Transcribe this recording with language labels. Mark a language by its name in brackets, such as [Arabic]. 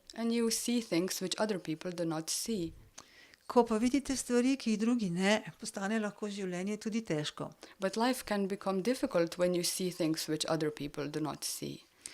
[English] And you see things which other people do not see. [Slovenian] Ko pa vidite stvari, ki jih drugi ne, postane lahko življenje tudi težko. [English] But life can become difficult when you see things which other people do not see.